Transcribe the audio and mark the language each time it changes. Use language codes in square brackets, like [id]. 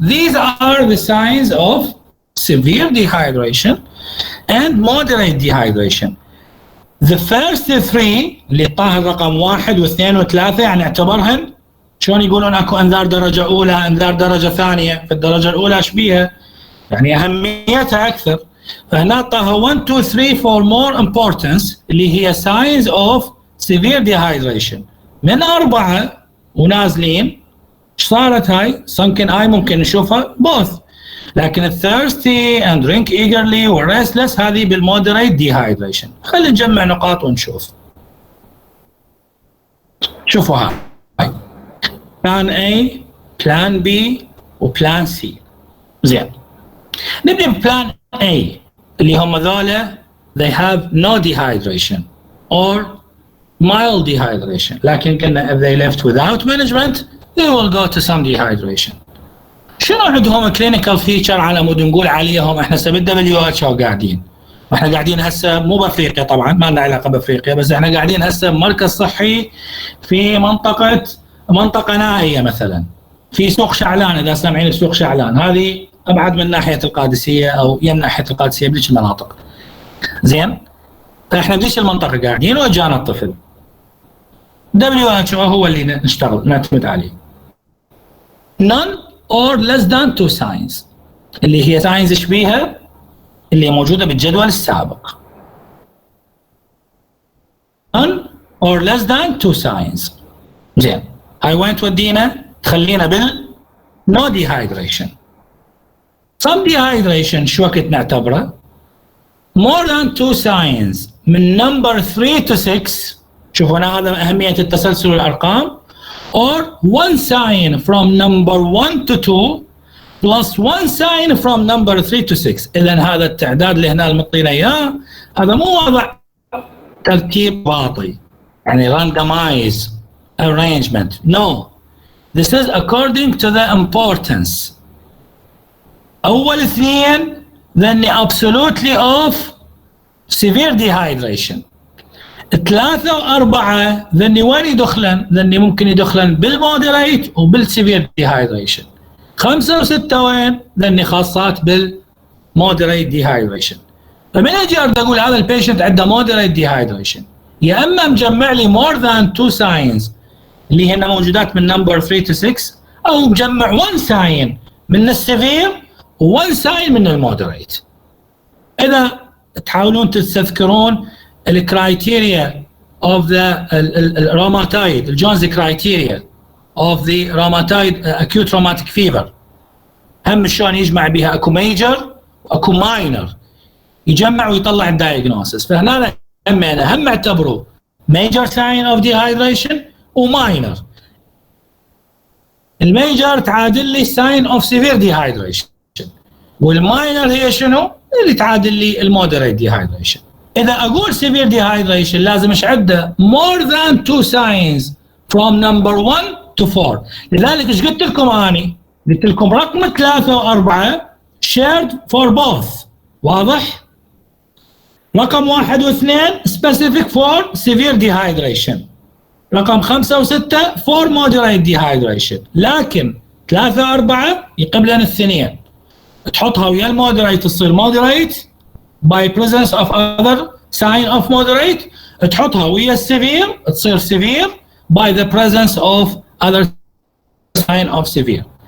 [en] These are the signs of severe dehydration and moderate dehydration. [ar] The first 3 اللي طاهر رقم 1 و2 و3 يعني نعتبرهن شلون يقولون اكو انذار درجه اولى، انذار درجه ثانيه. في الدرجه الاولى ايش بيها؟ يعني اهميتها اكثر. فهنا طاهر 1 2 3 [en] for more importance [ar] اللي هي [en] signs of severe dehydration. [ar] من 4 ونازلين ايش صارت هاي؟ sunken eye ممكن نشوفها both، لكن [en] thirsty and drink eagerly [ar] و restless هذه بالmoderate dehydration. خلينا نجمع نقاط ونشوف. شوفوا هاي بلان A بلان B وبلان C. زين، نبدأ ببلان A اللي هم ذولا [en] they have no dehydration or mild dehydration، [ar] لكن قلنا [en] if they left without management they will go to some dehydration. [ar] شنو عندهم clinical feature على مود نقول عليهم احنا WHO قاعدين، واحنا قاعدين هسه مو بافريقيا طبعا، ما لنا علاقه بافريقيا، بس احنا قاعدين هسه بمركز صحي في منطقه نائيه مثلا في سوق شعلان. اذا سامعين سوق شعلان هذه ابعد من ناحيه القادسيه او يم ناحيه القادسيه بذيك المناطق. زين، فاحنا بذيك المنطقه قاعدين واجانا الطفل. WHO هو اللي نشتغل نعتمد عليه. [en] None or less than 2 signs [ar] اللي هي signs ايش بيها؟ اللي موجوده بالجدول السابق. [en] None or less than 2 signs. [ar] زين، هاي وين تودينا؟ تخلينا بال no dehydration. [en] Some dehydration [ar] شو وقت نعتبره؟ [en] more than 2 signs من number 3 to 6. [ar] شوفوا هنا هذا أهمية التسلسل الأرقام. [en] or 1 sign from number 1 to 2 plus 1 sign from number 3 to 6. [ar] إذا هذا التعداد اللي هنا المعطينا إياه هذا مو وضع ترتيب باطي يعني [en] randomize arrangement. No, this is according to the importance. [ar] أول اثنين ذني [en] absolutely of severe dehydration. [ar] 3 و4 ذني وين يدخلن؟ ذني ممكن يدخلن بالمودريت وبالسيفير dehydration. 5 و6 وين؟ ذني خاصات بالمودريت dehydration. فمن اجي ارد اقول هذا البيشنت عنده مودريت dehydration، يا اما مجمع لي [en] more than 2 signs [ar] اللي هن موجودات من نمبر 3 to 6، او مجمع 1 sign من السيفير و1 sign من المودريت. اذا تحاولون تستذكرون الكرايتيريا of the rheumatoid الجونز [en] criteria of the rheumatoid acute rheumatic fever، [ar] هم شلون يجمع بها اكو ميجر واكو ماينر، يجمع ويطلع الدايجنوسيس. فهنا هم اعتبروا [en] major sign of dehydration [ar] وماينر. الميجر تعادل لي [en] sign of severe dehydration، [ar] والماينر هي شنو؟ اللي تعادل لي المودريت dehydration. [en] إذا أقول severe dehydration [ar] لازم إيش عنده؟ [en] more than 2 signs from number 1 to 4. [ar] لذلك إيش قلت لكم أني؟ قلت لكم رقم 3 و4 [en] shared for both. [ar] واضح؟ رقم 1 و2 [en] specific for severe dehydration. [ar] رقم 5 و6 [en] for moderate dehydration. [ar] لكن 3 و4 يقبلن الاثنين. تحطها ويا المودريت تصير [en] moderate by presence of other sign of moderate، [ar] تحطها ويا السيفير تصير [en] severe by the presence of other sign of severe.